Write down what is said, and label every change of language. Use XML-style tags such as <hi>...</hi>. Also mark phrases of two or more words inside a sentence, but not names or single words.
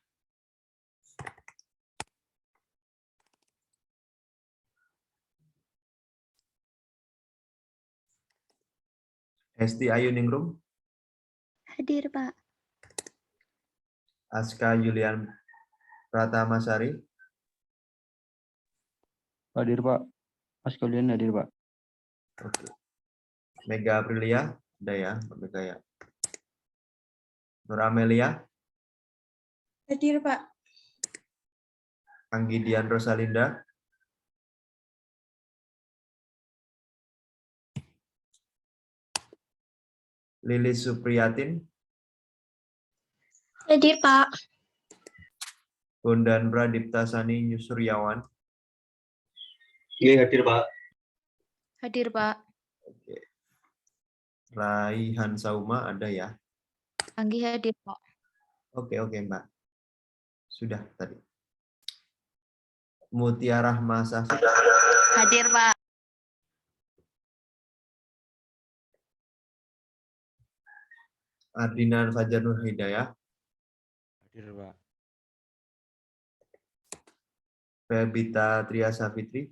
<id>Hesti Ayuningrum. Hadir, Pak. Aska Yulian Pratamasari. Hadir, Pak. Mas kalian hadir, Pak. Oke. Mega Aprilia, ada ya, Mbak Mega ya. Nur Amelia. Hadir, Pak. Anggidian Rosalinda. Lilis Supriyatin. Hadir, Pak. Bondan Pradipta Sani Suryawan. Iya, hadir, Pak. Hadir, Pak. Oke. Raihan Sauma ada ya. Anggi hadir, Pak. Oke, Mbak. Sudah tadi. Mutiara Rahma Safik. Hadir, Pak. Ardinan Fajar Nur Hidayah. Hadir, Pak. Febita Triasa Fitri.</id>